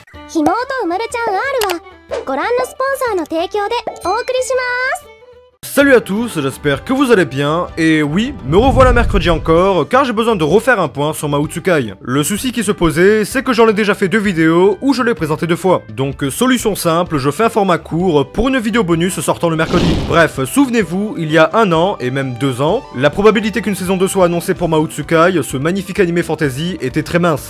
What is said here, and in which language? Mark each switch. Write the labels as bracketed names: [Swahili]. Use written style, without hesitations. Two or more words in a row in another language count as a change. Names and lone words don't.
[Japanese] ひもとうまるちゃん R はご覧のスポンサーの提供でお送りします。 [French] Salut à tous, j'espère que vous allez bien, et oui, me revoilà mercredi encore, car j'ai besoin de refaire un point sur Mao Tsukai. Le souci qui se posait, c'est que j'en ai déjà fait 2 vidéos où je l'ai présenté 2 fois. Donc solution simple, je fais un format court pour une vidéo bonus sortant le mercredi. Bref, souvenez-vous, il y a 1 an, et même 2 ans, la probabilité qu'une saison 2 soit annoncée pour Mao Tsukai, ce magnifique animé fantasy, était très mince.